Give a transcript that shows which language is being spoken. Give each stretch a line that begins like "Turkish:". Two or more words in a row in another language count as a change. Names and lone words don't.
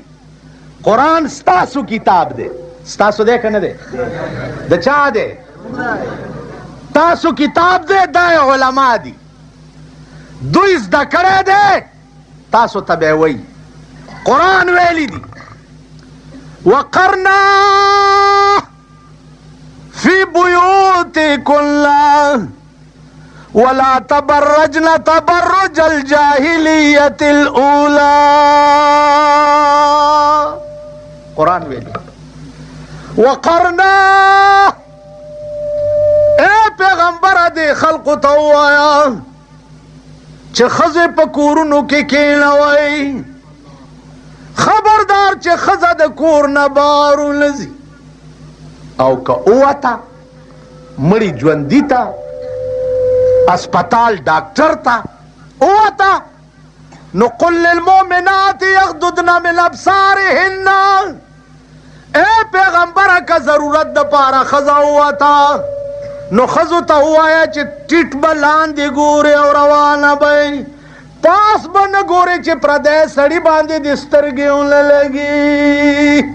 Pashto: قرآن ستاسو کتاب دی. ستاسو دی که نه دی؟ د چا دی؟ تاسو کتاب دی، دا علما دي، دوی زده کړی دی، تاسو ته به وایي. قرآن ویلی دي
Arabic: وقرنا فی بیوتکن ولا تبرجن تبرج الجاہلیت الاولی.
Pashto: قرآن ویلی وقرنا، اے پیغمبر دے خلقو ته ووایه چې ښځې په کورونو کې کښېنوئ. خبردار چې ښځه د کور نه بار ولځي او که ووته مړي ژوندي ته اسپتال ډاکټر ته ووته نو
Arabic: قل للمؤمنات یغضضن من ابصارهن.
Pashto: اے پیغمبره که ضرورت د پاره ښځه ووته نو ښځو ته ووایه چې ټیټ به لاندې ګورې او روانه به پاس به نه ګورې چې پردی سړي باندې دې سترګې ونه لګي.